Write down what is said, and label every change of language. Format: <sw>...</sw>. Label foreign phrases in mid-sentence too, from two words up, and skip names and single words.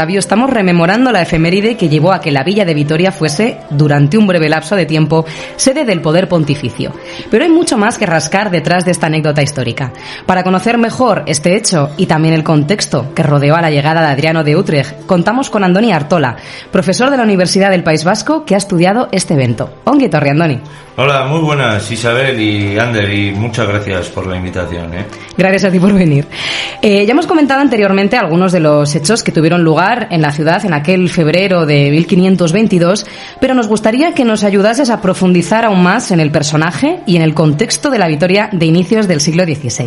<es>Sabio estamos rememorando la efeméride que llevó a que la villa de Vitoria fuese, durante un breve lapso de tiempo, sede del poder pontificio. Pero hay mucho más que rascar detrás de esta anécdota histórica. Para conocer mejor este hecho y también el contexto que rodeó a la llegada de Adriano de Utrecht, contamos con Andoni Artola, profesor de la Universidad del País Vasco que ha estudiado este evento.</es> <eu>Ongi etorri, Andoni.</eu> <es>Hola, muy buenas, Isabel y Ander, y muchas gracias por la invitación. Gracias a ti por venir. Ya hemos comentado anteriormente algunos de los hechos que tuvieron lugar en la ciudad en aquel febrero de 1522, pero nos gustaría que nos ayudases a profundizar aún más en el personaje y en el contexto de la Vitoria de inicios del siglo XVI.</es>